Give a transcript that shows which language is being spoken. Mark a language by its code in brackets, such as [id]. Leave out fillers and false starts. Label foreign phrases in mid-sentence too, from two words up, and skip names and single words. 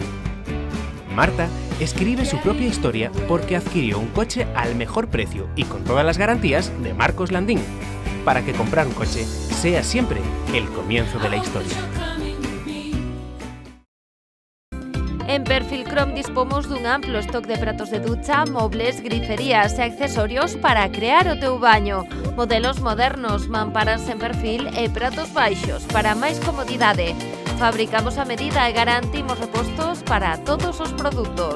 [es] Marta escribe su propia historia porque adquirió un coche al mejor precio y con todas las garantías de Marcos Landín, para que comprar un coche sea siempre el comienzo de la historia. [gl] En Perfilcrom dispomos dun amplo stock de pratos de ducha, mobles, griferías e accesorios para crear o teu baño. Modelos modernos, mamparas en perfil e pratos baixos para máis comodidade. Fabricamos a medida e garantimos repostos para todos os produtos.